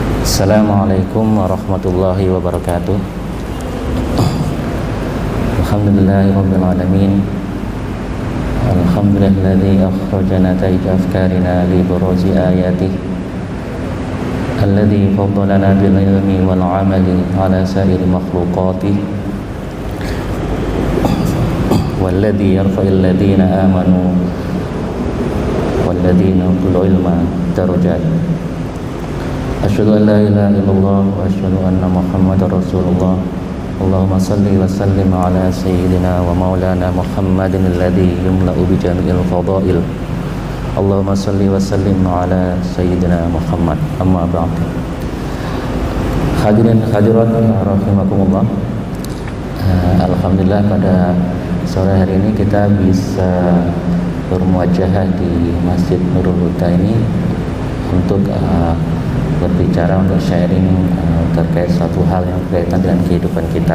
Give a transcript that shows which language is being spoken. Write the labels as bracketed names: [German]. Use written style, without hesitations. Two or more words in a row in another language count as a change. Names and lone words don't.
[Arabic] السلام عليكم ورحمة الله وبركاته. الحمد لله رب العالمين. الحمد لله الذي أخرجنا نتائج أفكارنا لبروز آياته الذي فضلنا بالعلم والعمل على سائر مخلوقاته والذي يرفع الذين آمنوا والذين أوتوا العلم درجات. أشهد أن لا إله إلا الله وأشهد أن محمدا رسول الله. اللهم صل وسلم على سيدنا ومولانا محمد الذي يملأ بجميع الفضائل. اللهم صل وسلم على سيدنا محمد. أما بعد. حاضرين حاضرات رحمكم الله. [Indonesian] Alhamdulillah pada sore hari ini kita bisa bermuajahah di Masjid Nurul Huda ini untuk berbicara, untuk sharing terkait suatu hal yang berkaitan dengan kehidupan kita.